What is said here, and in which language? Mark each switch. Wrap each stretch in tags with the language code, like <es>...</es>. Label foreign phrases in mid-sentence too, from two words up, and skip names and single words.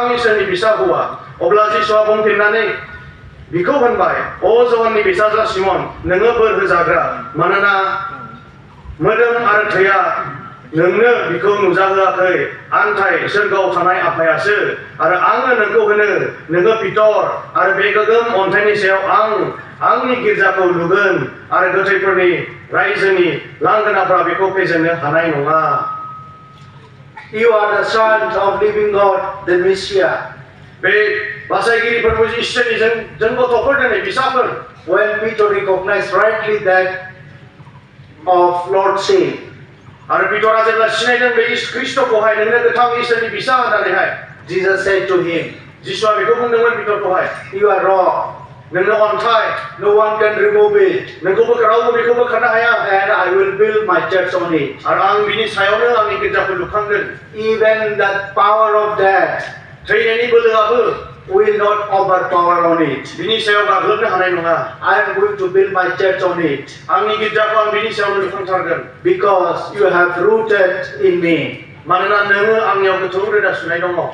<brx>इसोरनि फिसा हौवा अब्ला जिसुआ बुंफिननानै बिखौ होनबाय अ जहाननि फिसाज्ला सिमन नोङो बोर होजाग्रा मानोना मोदोम आरो थैया नोंनो बिखौ नुजाहोआखै आन्थाय सोरगोआव थानाय आफायासो आरो आङो नोंखौ होनो नोङो पिटर आरो बे गोगोम अन्थाइनि सायाव आंनि गिर्जाखौ लुगोन आरो गोथैफोरनि रायजोनि लांगोनाफ्रा बेखौ फेजेननो हानाय नङा.</brx> <en>You are the sons of living God, the Messiah.</en> <brx>बे बासायगिरिफोरखौ इसोरनि जों गथ'फोर दिनै फिसाफोर.</brx> <en>When Peter recognized rightly that of Lord say,</en> <brx>आरो पिटरा जेब्ला सिनायदों बे ख्रिस्टखौहाय नोंनो गोथां इसोरनि फिसा होननानैहाय</brx> <en>Jesus said to him,</en> <brx>जिसुआ बेखौ बुंदोंमोन पिटरखौहाय</brx> <en>you are wrong.</en> <brx>नोंनो अन्थाइ</brx> <en>No one can remove it.</en> <brx>नोंखौ रावबो बेखौ बोखारनो हाया.</brx> <en>And I will build my church on it.</en> <brx>आरो आं बिनि सायावनो आंनि गिर्जाखौ लुखांगोन.</brx> <en>Even the power of death</en> <brx>थैनायनि बोलोआबो</brx> <en>will not overpower on it.</en> <brx>बिनि सायाव गाग्लोबनो हानाय नङा.</brx> <en>I am going to build my church on it.</en> <brx>आंनि गिर्जाखौ आं बिनि सायावनो लुखांथारगोन.</brx> <en>Because you have rooted in me.</en> <brx>मानोना नोङो आंनियाव गोथौ रोदा सुनाय दङ.</brx>